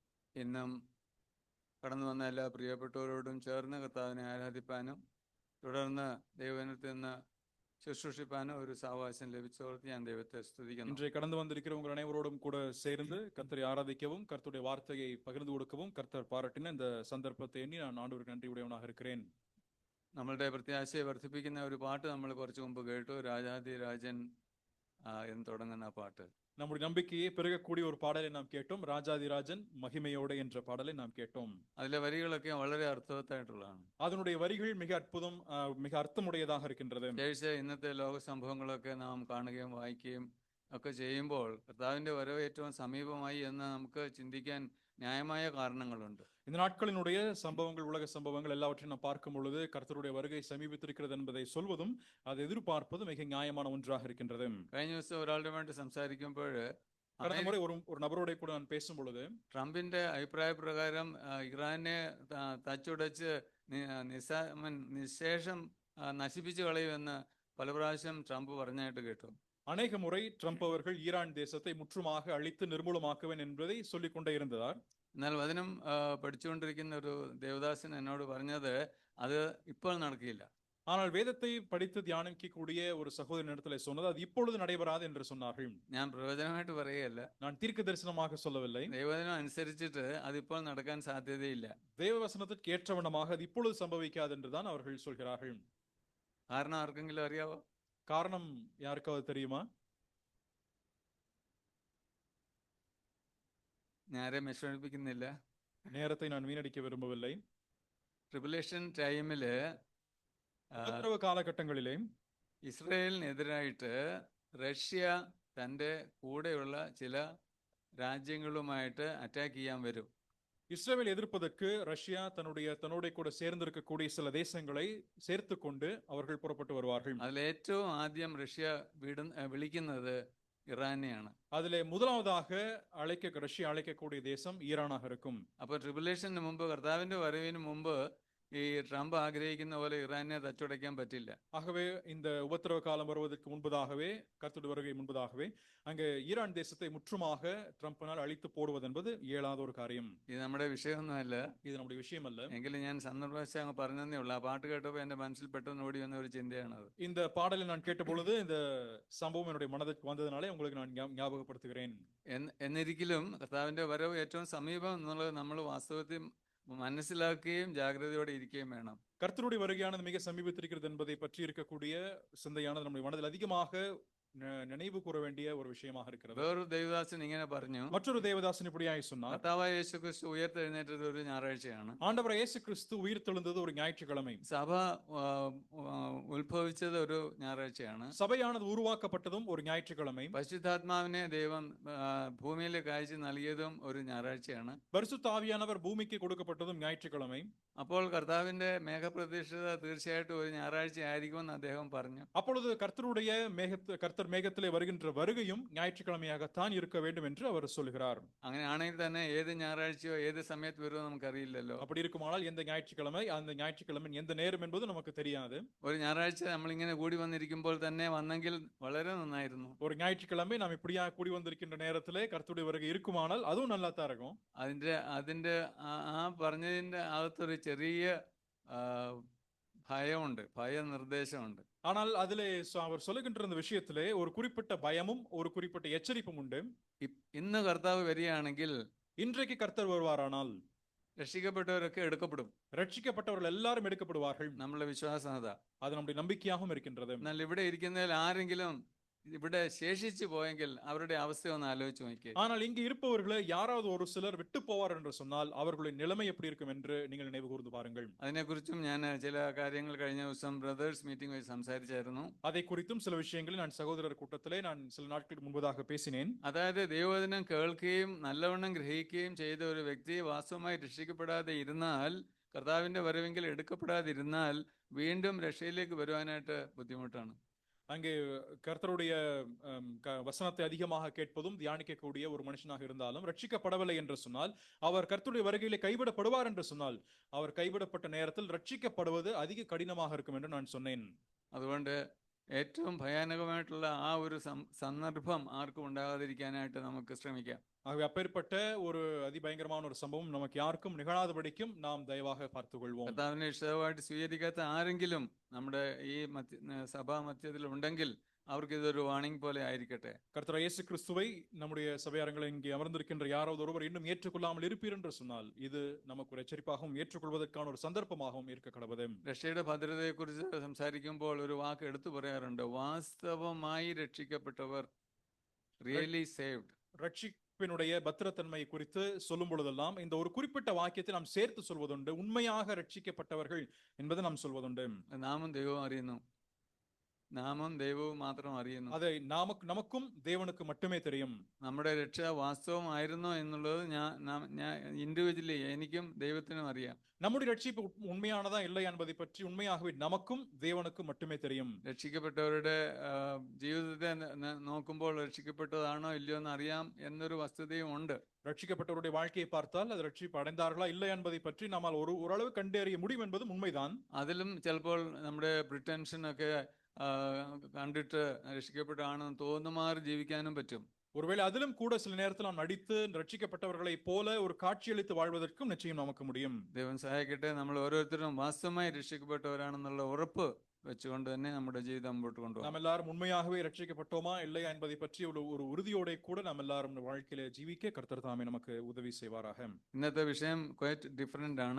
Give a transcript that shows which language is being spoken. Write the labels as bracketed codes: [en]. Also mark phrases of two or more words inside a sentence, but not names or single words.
[ml] ഇന്നും കടന്നു വന്ന എല്ലാ പ്രിയപ്പെട്ടവരോടും ചേർന്ന് കർത്താവിനെ ആരാധിപ്പാനും തുടർന്ന് ദൈവജനത്തിൽ നിന്ന് ശുശ്രൂഷിപ്പാനും ഒരു സാവകാശം ലഭിച്ചവർക്ക് ഞാൻ ദൈവത്തെ സ്തുതിക്കുന്നു. [ta] இன்றைய கடந்து வந்திருக்கிற உங்கள் அனைவரோடும் கூட சேர்ந்து கர்த்தரை ஆராதிக்கவும் கர்த்தருடைய வார்த்தையை பகிர்ந்து கொடுக்கவும் கர்த்தர் பாராட்டின இந்த சந்தர்ப்பத்தை எண்ணி நான் ஆண்டவருக்கு நன்றி உடையவனாக இருக்கிறேன். [ml] നമ്മളുടെ പ്രത്യാശയെ വർദ്ധിപ്പിക്കുന്ന ഒരു പാട്ട് നമ്മൾ കുറച്ചു മുമ്പ് കേട്ടു. രാജാതി രാജൻ എന്ന് തുടങ്ങുന്ന പാട്ട്. [ta] நம்முடைய நம்பிக்கையை பெருகக்கூடிய ஒரு பாடலை நாம் கேட்டோம். ராஜாதிராஜன் மகிமையோடு என்ற பாடலை நாம் கேட்டோம். [ml] അതിലെ വരികളൊക്കെ വളരെ അർത്ഥവത്തായിട്ടുള്ളതാണ്. [ta] அதனுடைய வரிகள் மிக அற்புதம், மிக அர்த்தமுடையதாக இருக்கின்றது. [ml] പ്രത്യേകിച്ച് ഇന്നത്തെ ലോക സംഭവങ്ങളൊക്കെ നാം കാണുകയും വായിക്കുകയും ഒക്കെ ചെയ്യുമ്പോൾ കർത്താവിന്റെ വരവ് ഏറ്റവും സമീപമായി എന്ന് നമുക്ക് ചിന്തിക്കാൻ ന്യായമായ കാരണങ്ങളുണ്ട്. [ta] இந்த நாட்களினுடைய சம்பவங்கள், உலக சம்பவங்கள் எல்லாவற்றையும் நாம் பார்க்கும் பொழுது கர்த்தருடைய வருகை சமீபித்திருக்கிறது என்பதை சொல்வதும் அதை எதிர்பார்ப்பதும் மிக நியாயமான ஒன்றாக இருக்கின்றது. [ml] കഴിഞ്ഞ ദിവസം ഒരാളുടെ വേണ്ടി സംസാരിക്കുമ്പോൾ [ta] கடந்த முறை ஒரு நபரோட கூட நான் பேசும் பொழுது [ml] ട്രംപിന്റെ അഭിപ്രായ പ്രകാരം ഇറാനെ തച്ചുടച്ച് നിശേഷം നശിപ്പിച്ചു കളയുമെന്ന് പല പ്രാവശ്യം ട്രംപ് പറഞ്ഞായിട്ട് കേട്ടു. [ta] அநேக முறை ட்ரம்ப் அவர்கள் ஈரான் தேசத்தை முற்றுமாக அழித்து நிர்மூலமாக்குவேன் என்பதை சொல்லிக் கொண்டே இருந்தார். [ml] എന്നാൽ വചനം പഠിച്ചുകൊണ്ടിരിക്കുന്ന ഒരു ദേവദാസൻ എന്നോട് പറഞ്ഞത് അത് ഇപ്പോൾ നടക്കില്ല. [ta] ஆனால் வேதத்தை படித்து தியானிக்கக்கூடிய ஒரு சகோதரன் இடத்துல சொன்னது அது இப்பொழுது நடைபெறாது என்று சொன்னார்கள். [ml] ഞാൻ പ്രവചനമായിട്ട് പറയുകയല്ല, [ta] நான் தீர்க்க தரிசனமாக சொல்லவில்லை. [ml] ദൈവവചനം അനുസരിച്ചിട്ട് അതിപ്പോൾ നടക്കാൻ സാധ്യതയില്ല. [ta] தேவவசனத்திற்கு ஏற்றவண்ணமாக அது இப்பொழுது சம்பவிக்காது என்றுதான் அவர்கள் சொல்கிறார்கள். [ml] കാരണം ആർക്കെങ്കിലും അറിയാവോ? [ta] காரணம் யாருக்காவது தெரியுமா? [ml] ഞാൻ ആരെയും വിഷമിപ്പിക്കുന്നില്ല. [ta] நேரத்தை நான் வீணடிக்க விரும்பவில்லை. [en] tribulation time [ta] உபத்திரவ காலகட்டங்களிலே [ml] ഇസ്രയേലിനെതിരായിട്ട് റഷ്യ തൻ്റെ കൂടെയുള്ള ചില രാജ്യങ്ങളുമായിട്ട് അറ്റാക്ക് ചെയ്യാൻ വരും. [ta] இஸ்ரேல் எதிர்ப்பதற்கு ரஷ்யா தன்னோட கூட சேர்ந்திருக்கக்கூடிய சில தேசங்களை சேர்த்து கொண்டு அவர்கள் புறப்பட்டு வருவார்கள். [ml] അതിൽ ഏറ്റവും ആദ്യം റഷ്യ വിളിക്കുന്നത് ഇറാനെയാണ്. [ta] அதிலே முதலாவதாக ரஷ்யா அழைக்கக்கூடிய தேசம் ஈரானாக இருக்கும். [ml] അപ്പോൾ ട്രിബുലേഷന് മുമ്പ്, கர்த்தாவிന്റെ വരവിന് മുമ്പ് ഈ ട്രംപ് ആഗ്രഹിക്കുന്ന പോലെ ഇറാനെ തച്ചുടയ്ക്കാൻ പറ്റില്ല. [ta] ஆகவே இந்த உபத்திரவ காலம் வருவதற்கு முன்பதாகவே, கர்த்தருடைய வருகை முன்பதாகவே அங்கே ஈரான் தேசத்தை முற்றுமாக ட்ரம்பினால் அழித்து போடுவது என்பது இயலாத ஒரு காரியம். [ml] ഇത് നമ്മുടെ വിഷയമൊന്നുമല്ല, [ta] இது நம்முடைய விஷயம் அல்ல. [ml] എങ്കിലും ഞാൻ സന്ദർഭവശാൽ അങ്ങ് പറഞ്ഞതേ ഉള്ളൂ. ആ പാട്ട് കേട്ടപ്പോൾ എന്റെ മനസ്സിൽ പെട്ടെന്ന് ഓടി വന്ന ഒരു ചിന്തയാണത്. [ta] இந்த பாடலை நான் கேட்ட பொழுது இந்த சம்பவம் என்னுடைய மனதிற்கு வந்ததனாலே உங்களுக்கு நான் ஞாபகப்படுத்துகிறேன். [ml] എന്നിരിക്കലും കർത്താവിന്റെ വരവ് ഏറ്റവും സമീപം എന്നുള്ളത് നമ്മൾ വാസ്തവത്തിൽ മനസ്സിലാക്കുകയും ജാഗ്രതയോടെ ഇരിക്കുകയും വേണം. [ta] கர்த்தருடைய வருகையானது மிக சமீபத்திருக்கிறது என்பதை பற்றி இருக்கக்கூடிய சிந்தையானது நம்முடைய மனதில் அதிகமாக நினைவு கூற வேண்டிய ஒரு விஷயமாக இருக்கிறது. [ml] വേറൊരു ദേവദാസൻ ഇങ്ങനെ പറഞ്ഞു, [ta] மற்றொரு தேவதாசன் இப்படியாய் சொன்னார், [ml] കർത്താവായ യേശു ക്രിസ്തു ഉയർത്തെഴുന്നേറ്റത് ഒരു ഞായറാഴ്ചയാണ്. [ta] ஆண்டவர் இயேசு கிறிஸ்து உயிர்த்தெழுந்தது ஒரு ஞாயிற்றுக்கிழமை. [ml] സഭ ഉത്ഭവിച്ചത് ഒരു ഞായറാഴ്ചയാണ്. [ta] சபையானது உருவாக்கப்பட்டதும் ஒரு ஞாயிற்றுக்கிழமை. [ml] പരിശുദ്ധാത്മാവിനെ ദൈവം ഭൂമിയിലേക്ക് അയച്ച് നൽകിയതും ഒരു ഞായറാഴ്ചയാണ്. [ta] பரிசுத்த ஆவியானவர் பூமிக்கு கொடுக்கப்பட்டதும் ஞாயிற்றுக்கிழமை. [ml] അപ്പോൾ കർത്താവിന്റെ മേഘപ്രത്യക്ഷത തീർച്ചയായിട്ടും ഒരു ഞായറാഴ്ച ആയിരിക്കുമെന്ന് അദ്ദേഹം പറഞ്ഞു. [ta] அப்பொழுது கர்த்தர் மேகத்திலே வருகின்ற வருகையும் ஞாயிற்றுக்கிழமையாகத்தான் இருக்க வேண்டும் என்று அவர் சொல்கிறார். [ml] അങ്ങനെയാണെങ്കിൽ തന്നെ ഏത് ഞായറാഴ്ചയോ ഏത് സമയത്ത് വരുമോ നമുക്കറിയില്ലല്ലോ. [ta] அப்படி இருக்குமானால் எந்த ஞாயிற்றுக்கிழமை, அந்த ஞாயிற்றுக்கிழமை எந்த நேரம் என்பது நமக்கு தெரியாது. [ml] ഒരു ഞായറാഴ്ച നമ്മളിങ്ങനെ കൂടി വന്നിരിക്കുമ്പോൾ തന്നെ വന്നെങ്കിൽ വളരെ നന്നായിരുന്നു. [ta] ஒரு ஞாயிற்றுக்கிழமை நாம் இப்படியா கூடி வந்திருக்கின்ற நேரத்திலே கர்த்தருடைய வருகை இருக்குமானால் அதுவும் நல்லா தான் இருக்கும். [ml] അതിന്റെ ആ പറഞ്ഞതിന്റെ അകത്തൊരു ചെറിയ ഭയമുണ്ട്, ഭയനിർദ്ദേശമുണ്ട്. [ta] ஆனால் அதிலே அவர் சொல்லுகின்ற இந்த விஷயத்திலே ஒரு குறிப்பிட்ட பயமும் ஒரு குறிப்பிட்ட எச்சரிப்பும் உண்டு. [ml] ഇന്ന് കർത്താവ് വരികയാണെങ്കിൽ, [ta] இன்றைக்கு கர்த்தர் வருவாரானால் [ml] രക്ഷിക്കപ്പെട്ടവരൊക്കെ എടുക്കപ്പെടും. [ta] ரட்சிக்கப்பட்டவர்கள் எல்லாரும் எடுக்கப்படுவார்கள். [ml] നമ്മളെ വിശ്വാസം അതാ. [ta] அது நம்முடைய நம்பிக்கையாகவும் இருக்கின்றது. [ml] എന്നാൽ ഇവിടെ ഇരിക്കുന്നതിൽ ആരെങ്കിലും ഇവിടെ ശേഷിച്ചു പോയെങ്കിൽ അവരുടെ അവസ്ഥ ഒന്ന് ആലോചിച്ച് നോക്കിയേ. [ta] ஆனால் இங்கு இருப்பவர்களை யாராவது ஒரு சிலர் விட்டு போவார் என்று சொன்னால் அவர்களுடைய நிலைமை எப்படி இருக்கும் என்று நீங்கள் நினைவு கூர்ந்து பாருங்கள். [ml] അതിനെക്കുറിച്ചും ഞാൻ ചില കാര്യങ്ങൾ കഴിഞ്ഞ ദിവസം [en] brothers meeting [ml] വഴി സംസാരിച്ചായിരുന്നു. [ta] அதை குறித்தும் சில விஷயங்களை நான் சகோதரர் கூட்டத்திலே நான் சில நாட்களுக்கு முன்பதாக பேசினேன். [ml] അതായത് ദൈവവചനം കേൾക്കുകയും നല്ലവണ്ണം ഗ്രഹിക്കുകയും ചെയ്ത ഒരു വ്യക്തി വാസ്തവമായി രക്ഷിക്കപ്പെടാതെ ഇരുന്നാൽ, കർത്താവിന്റെ വരവെങ്കിൽ എടുക്കപ്പെടാതിരുന്നാൽ വീണ്ടും രക്ഷയിലേക്ക് വരുവാനായിട്ട് ബുദ്ധിമുട്ടാണ്. [ta] அங்கே கர்த்தருடைய வசனத்தை அதிகமாக கேட்பதும் தியானிக்கக்கூடிய ஒரு மனுஷனாக இருந்தாலும் ரட்சிக்கப்படவில்லை என்று சொன்னால், அவர் கர்த்தருடைய வருகையிலே கைவிடப்படுவார் என்று சொன்னால், அவர் கைவிடப்பட்ட நேரத்தில் ரட்சிக்கப்படுவது அதிக கடினமாக இருக்கும் என்று நான் சொன்னேன். [ml] അതുകൊണ്ട് ഏറ്റവും ഭയാനകമായിട്ടുള്ള ആ ഒരു സന്ദർഭം ആർക്കും ഉണ്ടാകാതിരിക്കാനായിട്ട് നമുക്ക് ശ്രമിക്കാം. [ta] ஆகவே அப்பேற்பட்ட ஒரு அதிபயங்கரமான ஒரு சம்பவம் நமக்கு யாருக்கும் நிகழாதபடிக்கும் நாம் தயவாக பார்த்துக் கொள்வோம். [ml] കർത്താവിനെ ഇഷ്ടമായിട്ട് സ്വീകരിക്കാത്ത ആരെങ്കിലും നമ്മുടെ ഈ സഭാ മധ്യത്തിൽ ഉണ്ടെങ്കിൽ അവർക്ക് ഇതൊരു വാണിംഗ് പോലെ ആയിരിക്കട്ടെ. [ta] கர்த்தர் இயேசு கிறிஸ்துவை நம்முடைய சபையாரங்களை இங்கே அமர்ந்திருக்கின்ற யாராவது ஒருவர் இன்னும் ஏற்றுக்கொள்ளாமல் இருப்பீர் என்று சொன்னால் இது நமக்கு ஒரு எச்சரிப்பாகவும் ஏற்றுக்கொள்வதற்கான ஒரு സന്ദർഭമാகவும் இருக்க கடவுது. [ml] രക്ഷയുടെ ഭദ്രതയെക്കുറിച്ച് സംസാരിക്കുമ്പോൾ ഒരു വാക്ക് എടുത്തു പറയാറുണ്ട്, വാസ്തവമായി രക്ഷിക്കപ്പെട്ടവർ, [en] really saved. [ta] ரட்சிப்பினுடைய பத்திரத்தன்மை குறித்து சொல்லும் பொழுதெல்லாம் இந்த ஒரு குறிப்பிட்ட வாக்கியத்தை நாம் சேர்த்து சொல்வதுண்டு. உண்மையாக ரட்சிக்கப்பட்டவர்கள் என்பதை நாம் சொல்வதுண்டு. [ml] നാമും ദൈവവും അറിയുന്നു, നാമും ദൈവവും മാത്രം അറിയുന്നു. [ta] அதை நமக்கும் தேவனுக்கு மட்டுமே தெரியும். [ml] നമ്മുടെ രക്ഷ വാസ്തവമായിരുന്നോ എന്നുള്ളത് ഞാൻ ഇൻഡിവിജ്വലി എനിക്കും ദൈവത്തിനും അറിയാം. [ta] நம்முடைய ரட்சிப்பு உண்மையானதா இல்லை என்பதை பற்றி உண்மையாகவே நமக்கும் தேவனுக்கும் மட்டுமே தெரியும். [ml] രക്ഷിക്കപ്പെട്ടവരുടെ ജീവിതത്തെ നോക്കുമ്പോൾ രക്ഷിക്കപ്പെട്ടതാണോ ഇല്ലയോ എന്ന് അറിയാം എന്നൊരു വസ്തുതയും ഉണ്ട്. [ta] ரட்சிக்கப்பட்டவருடைய வாழ்க்கையை பார்த்தால் அது ரட்சிப்பு அடைந்தார்களா இல்லை என்பதை பற்றி நம்மால் ஓரளவு கண்டறிய முடியும் என்பதும் உண்மைதான். [ml] അതിലും ചിലപ്പോൾ നമ്മുടെ പ്രിറ്റൻഷൻ ഒക്കെ കണ്ടിട്ട് രക്ഷിക്കപ്പെട്ടാണെന്ന് തോന്നുമാറി ജീവിക്കാനും പറ്റും. [ta] ஒருவேளை அதிலும் கூட சில நேரத்தில் நாம் நடித்து ரட்சிக்கப்பட்டவர்களை போல ஒரு காட்சியளித்து வாழ்வதற்கும் நிச்சயம் நமக்கு முடியும். [ml] ദൈവം സഹായിക്കട്ടെ. നമ്മൾ ഓരോരുത്തരും വാസ്തവമായി രക്ഷിക്കപ്പെട്ടവരാണെന്നുള്ള ഉറപ്പ് വെച്ചുകൊണ്ട് തന്നെ നമ്മുടെ ജീവിതം മുമ്പോട്ട് കൊണ്ടുപോകും. [ta] நாம் எல்லாரும் உண்மையாகவே ரட்சிக்கப்பட்டோமா இல்லையா என்பதை பற்றி ஒரு உறுதியோட கூட நாம் எல்லாரும் வாழ்க்கையில ஜீவிக்க கர்த்தர் தாமே நமக்கு உதவி செய்வாராக. [ml] ഇന്നത്തെ വിഷയം [en] quite different [ml] ആണ്.